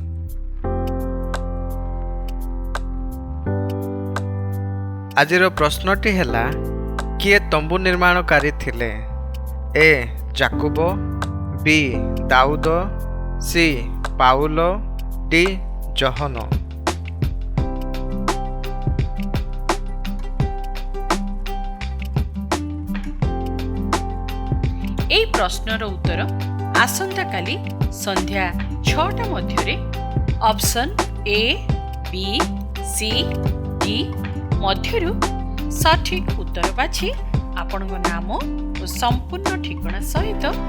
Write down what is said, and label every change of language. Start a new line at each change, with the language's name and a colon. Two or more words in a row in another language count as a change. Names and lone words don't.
Odia: ଆଜିର ପ୍ରଶ୍ନଟି ହେଲା, କିଏ ତମ୍ବୁ ନିର୍ମାଣକାରୀ ଥିଲେ? ଏ ଯାକୁବ, ବି ଦାଉଦ, ସି ପାଉଲ, ଡି ଜହନ। ଏହି ପ୍ରଶ୍ନର ଉତ୍ତର ଆସନ୍ତାକାଲି ସନ୍ଧ୍ୟା 6ଟା ମଧ୍ୟରେ ଅପସନ ଏ, ବି, ସି, ଡି ମଧ୍ୟରୁ ସଠିକ ଉତ୍ତର ବାଛି ଆପଣଙ୍କ ନାମ ଓ ସମ୍ପୂର୍ଣ୍ଣ ଠିକଣା ସହିତ